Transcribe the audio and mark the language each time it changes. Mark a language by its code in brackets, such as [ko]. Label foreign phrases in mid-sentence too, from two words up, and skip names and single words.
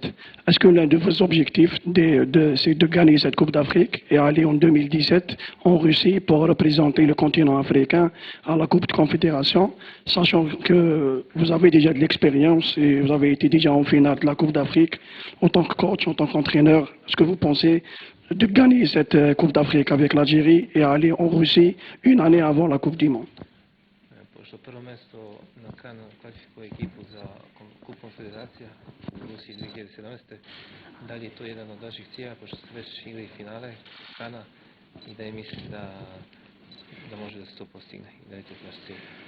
[fr] Est-ce que l'un de vos objectifs c'est de gagner cette Coupe d'Afrique et aller en 2017 en Russie pour représenter le continent africain à la Coupe de Confédération, sachant que vous avez déjà de l'expérience et vous avez été déjà en finale de la Coupe d'Afrique en tant que coach, en tant qu'entraîneur? Est-ce que vous pensez de gagner cette Coupe d'Afrique avec l'Algérie et aller en Russie une année avant la Coupe du Monde? [sr] Pošto prvo mesto na Kanu kvalifikuje ekipu za Kup Konfederacija u Rusiji 2017. Da li je to jedan od vaših ciljeva, pošto ste već igrali finale Kana i da je mislite da može da se to postigne i da je to vaš cilj?